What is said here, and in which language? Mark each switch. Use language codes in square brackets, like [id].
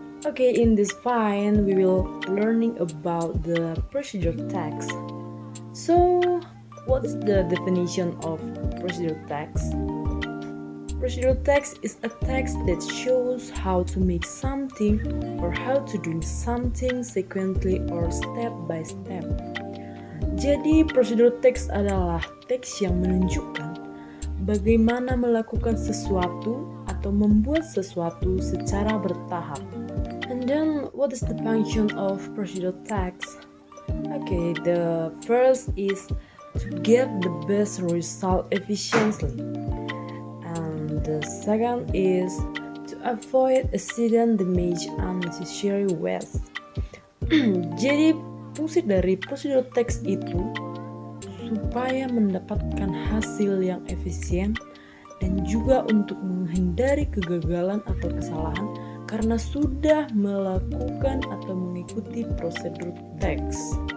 [en] Okay, in this file we will learning about the procedure text. So, what's the definition of procedure text? Procedure text is a text that shows how to make something or how to do something sequentially or step by step. [id] Jadi, prosedur teks adalah teks yang menunjukkan bagaimana melakukan sesuatu atau membuat sesuatu secara bertahap. [en] And then, what is the function of procedural text? Okay, the first is to get the best result efficiently. And the second is to avoid accident, damage, unnecessary waste. [id] Jadi, fungsi dari prosedur teks itu supaya mendapatkan hasil yang efisien dan juga untuk menghindari kegagalan atau kesalahan karena sudah melakukan atau mengikuti prosedur teks.